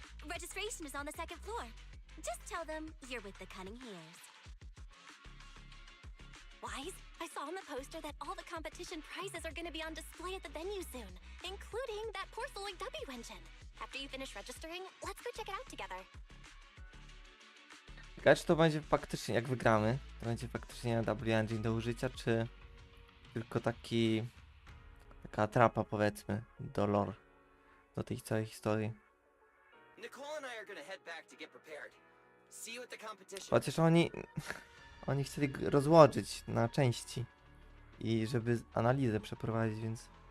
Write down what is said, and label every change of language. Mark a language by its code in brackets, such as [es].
[en] Registration is on the second floor. Just tell them you're with the Cunning Hares. Wise, I saw on the poster that all the competition prizes are going to be on display at the venue soon, including that Porceloid W engine. After you finish registering, let's go check it out together. [pl] Ciekawe, czy to będzie faktycznie, jak wygramy, to będzie faktycznie W Engine do użycia, czy tylko taka atrapa, powiedzmy, do lore, do tej całej historii. [en] Nicole and I are gonna head back to get prepared. See you at the competition. [pl] Chociaż oni chcieli rozłożyć na części i żeby analizę przeprowadzić, więc...